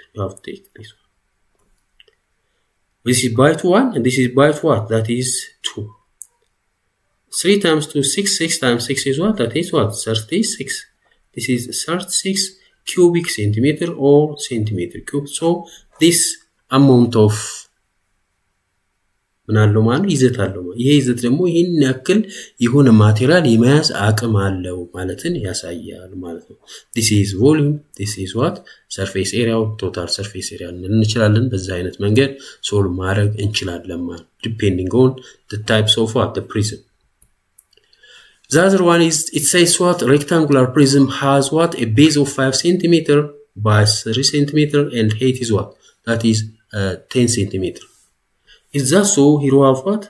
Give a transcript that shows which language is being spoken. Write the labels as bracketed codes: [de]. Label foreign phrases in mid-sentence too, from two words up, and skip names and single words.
[en] You have to take this one. This is by 1 and this is by what? That is 2. 3 times 2 6. 6 times 6 is what? That is what? 36. This is 36 cubic centimeter or centimeter cube. So this amount of [am] ምን አለው ማለት ይዘት አለው። ይሄ ይዘት ደግሞ ይሄን ያክል የሆነ ማቴሪያል የመያዝ አቅም አለው ማለትን ያሳያል ማለት ነው። [en] this is volume, this is what? surface area, total surface area [am] እንችላለን። በዛ አይነት መንገድ ሶልቭ ማድረግ እንችላለን ማለት [en] depending on the types of what? The prism. The other one is, it says what? Rectangular prism has what? A base of 5 centimeter by 3 centimeter and height is what? That is 10 centimeter. Is that so? Here we have what?